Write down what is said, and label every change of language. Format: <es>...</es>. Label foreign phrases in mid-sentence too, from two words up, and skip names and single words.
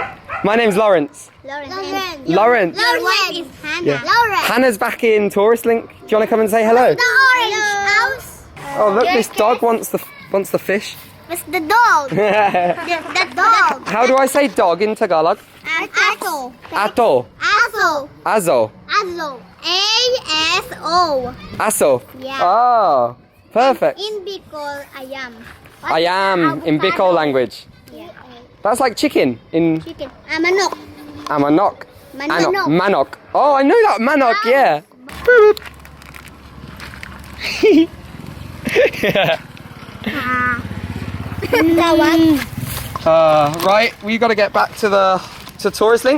<en>My name's Lawrence. Lawrence. Your wife is Hannah. Yeah. Lawrence. Hannah's back in Tourist Link. Do you want to come and say hello? The orange house. Oh, look, this dog wants the fish. What's the dog? the dog. How do I say dog in Tagalog? Aso. Ato. Aso. Azo. Aso. A-S-O. Aso. Yeah. Oh, perfect. In Bicol, ayam. I am in Bicol language. Yeah. That's like chicken in Chicken. Manok. Manok. Manok. Manok. Oh, I know that manok. Yeah. Right, we got to get back to Tourist Link.</en>